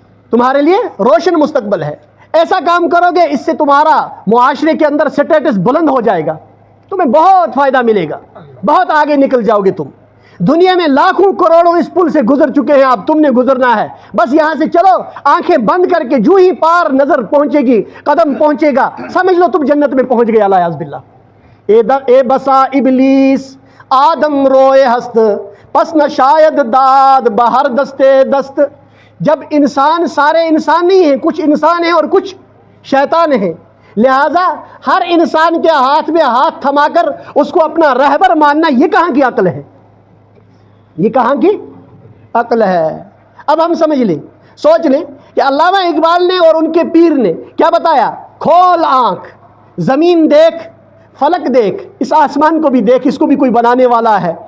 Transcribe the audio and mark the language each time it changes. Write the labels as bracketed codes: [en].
[ur] تمہارے لیے روشن مستقبل ہے. ایسا کام کرو گے اس سے تمہارا معاشرے کے اندر سٹیٹس بلند ہو جائے گا, تمہیں بہت فائدہ ملے گا, بہت آگے نکل جاؤ گے تم. دنیا میں لاکھوں کروڑوں اس پل سے گزر چکے ہیں, اب تم نے گزرنا ہے. بس یہاں سے چلو, آنکھیں بند کر کے جو ہی پار نظر پہنچے گی, قدم پہنچے گا, سمجھ لو تم جنت میں پہنچ گئے. [ar] الیاذ باللہ. [fa] اے بسا ابلیس آدم روئے ہست, پس نہ شاید داد بہر دستے دست. [ur] جب انسان سارے انسان نہیں ہیں, کچھ انسان ہیں اور کچھ شیطان ہیں, لہذا ہر انسان کے ہاتھ میں ہاتھ تھما کر اس کو اپنا رہبر ماننا, یہ کہاں کی عقل ہے؟ یہ کہاں کی عقل ہے؟ اب ہم سمجھ لیں, سوچ لیں کہ علامہ اقبال نے اور ان کے پیر نے کیا بتایا؟ کھول آنکھ, زمین دیکھ, فلک دیکھ, اس آسمان کو بھی دیکھ, اس کو بھی کوئی بنانے والا ہے.